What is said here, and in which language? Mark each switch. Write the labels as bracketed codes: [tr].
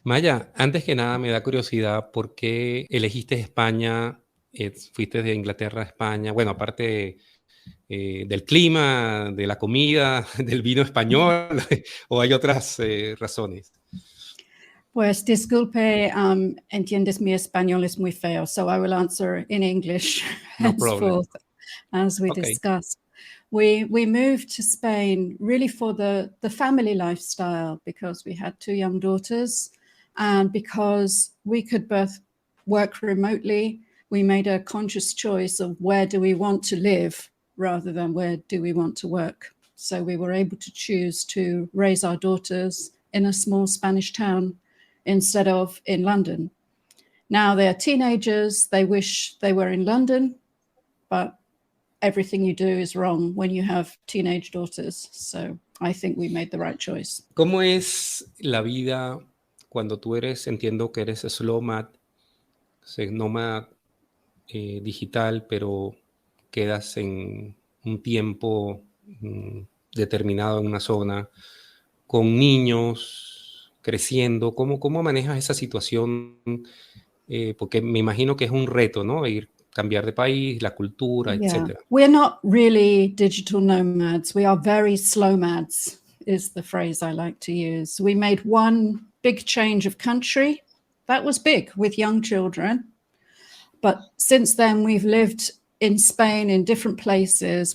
[es] Maya, antes que nada me da curiosidad por qué elegiste España, fuiste de Inglaterra a España, bueno, aparte del clima, de la comida, del vino español, o hay otras razones. Pues disculpe, entiendes mi español es muy feo, [en] so I will answer in English No problem. henceforth, as we discussed. We moved to Spain really for the family lifestyle because we had 2 young daughters and because we could both work remotely. We made a conscious choice of where do we want to live rather than where do we want to work. So we were able to choose to raise our daughters in a small Spanish town instead of in London. Now they're teenagers, they wish they were in London, but everything you do is wrong when you have teenage daughters. So I think we made the right choice. [es] ¿Cómo es la vida cuando tú entiendo que eres slowmad, nómada digital, pero quedas en un tiempo determinado en una zona, con niños creciendo? ¿Cómo manejas esa situación? Porque me imagino que es un reto, ¿no? Cambiar de país, la cultura, etc. [en] We're not really digital nomads. We are very slowmads, is the phrase I like to use. We made one big change of country. That was big with young children. But since then, we've lived in Spain in different places.